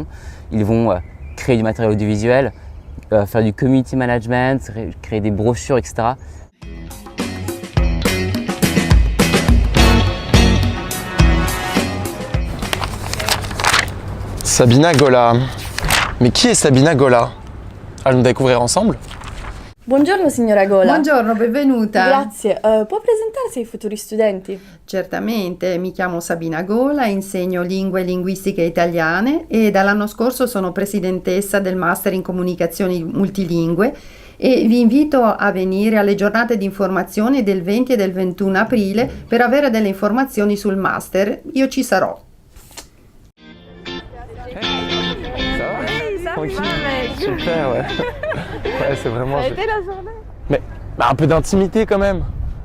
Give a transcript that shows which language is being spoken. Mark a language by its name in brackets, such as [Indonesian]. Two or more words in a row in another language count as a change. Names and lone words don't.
[French] Ils vont créer du matériel audiovisuel, faire du [English] community management, [French] créer des brochures, etc. Sabina Gola. Mais qui est Sabina Gola? Allons découvrir ensemble. [Italian] Buongiorno signora Gola. Buongiorno, benvenuta. Grazie. Può presentarsi ai futuri studenti? Certamente, mi chiamo Sabina Gola, insegno lingue e linguistiche italiane e dall'anno scorso sono presidentessa del Master in Comunicazioni Multilingue e vi invito a venire alle giornate di informazione del 20 e del 21 aprile per avere delle informazioni sul Master. Io ci sarò. [French] Super, ouais. Ouais, c'est vraiment... Mais un peu d'intimité quand même.